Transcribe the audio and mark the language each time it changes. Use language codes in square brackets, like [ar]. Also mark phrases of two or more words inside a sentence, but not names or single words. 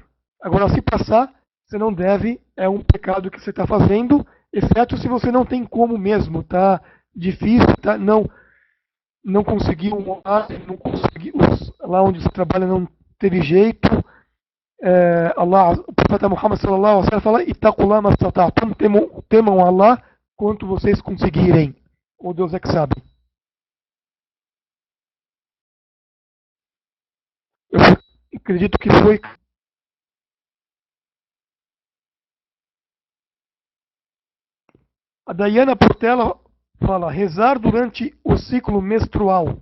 [pt] Agora, se passar, você não deve, é um pecado que você está fazendo, exceto se você não tem como mesmo, tá difícil, tá, não conseguiu um horário, não conseguiu, lá onde você trabalha não teve jeito. Allah, o profeta Muhammad [ar] صلى الله عليه وسلم [pt] fala: [ar] "اتقوا الله ما استطعتم", [pt] temam Allah quanto vocês conseguirem. O Deus é que sabe. Eu acredito que foi A Dayana Portela fala, rezar durante o ciclo menstrual.